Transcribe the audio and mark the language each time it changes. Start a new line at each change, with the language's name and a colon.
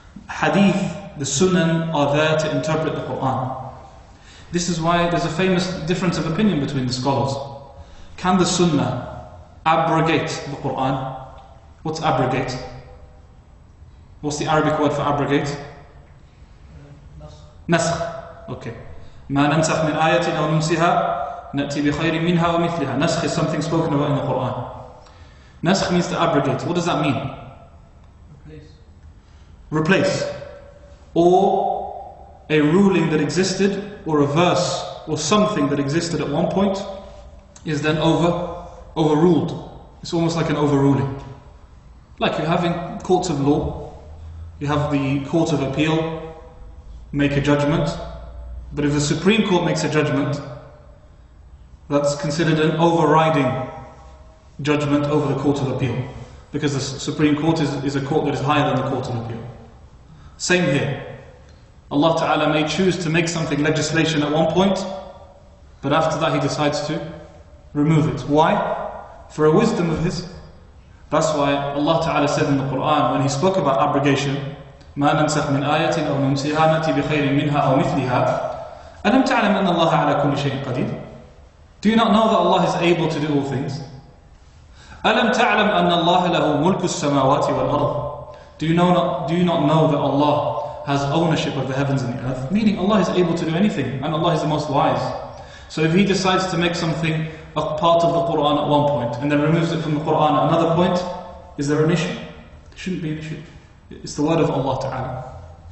English: hadith, the sunan are there to interpret the Quran. This is why there's a famous difference of opinion between the scholars. Can the sunnah abrogate the Quran? What's abrogate? What's the Arabic word for abrogate? Nasakh. Okay.
Arabic: ما ننسخ من آية أو ننسها نأتي بخير منها ومثلها.
English: Nasakh is something spoken about in the Quran. Nasakh means to abrogate. What does that mean? Replace. Or a ruling that existed, or a verse, or something that existed at one point is then overruled. It's almost like an overruling. Like you have in courts of law, you have the Court of Appeal make a judgment, but if the Supreme Court makes a judgment, that's considered an overriding judgment over the Court of Appeal, because the Supreme Court is a court that is higher than the Court of Appeal. Same here. Allah Ta'ala may choose to make something legislation at one point, but after that He decides to remove it. Why? For a wisdom of His. That's why Allah Ta'ala said in the Quran, when He spoke about abrogation,
Arabic: ما ننسخ من آية أو ننسها نأتي بخير منها أو مثلها ألم تعلم أن الله على كل شيء قدير.
English: Do you not know that Allah is able to do all things?
Arabic: ألم تعلم أن الله له ملك السماوات والأرض.
English: Do you not know that Allah has ownership of the heavens and the earth? Meaning Allah is able to do anything, and Allah is the most wise. So if He decides to make something a part of the Quran at one point and then removes it from the Quran at another point, is there an issue? There shouldn't be an issue. It's the word of Allah Ta'ala.